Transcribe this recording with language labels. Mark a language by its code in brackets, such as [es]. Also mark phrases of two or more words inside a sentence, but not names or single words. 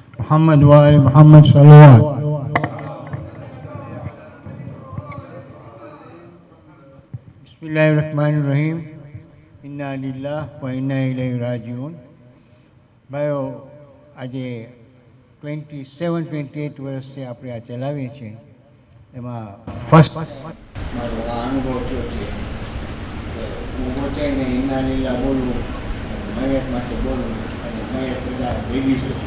[ar] محمد وآل محمد صلوات. بسم الله الرحمن الرحیم. إنا لله وإنا إليه راجعون. [gu] ભાઈઓ, આજે 27-28 વર્ષથી આપણે આ ચલાવીએ છીએ. એમાં ફર્સ્ટ મારો આ અનુભવ થયો છે કે ઊભો થઈને [ar] إنا لله [gu] બોલવું, મયત માટે બોલવું, અને મયત બધા લેડીઝ છે.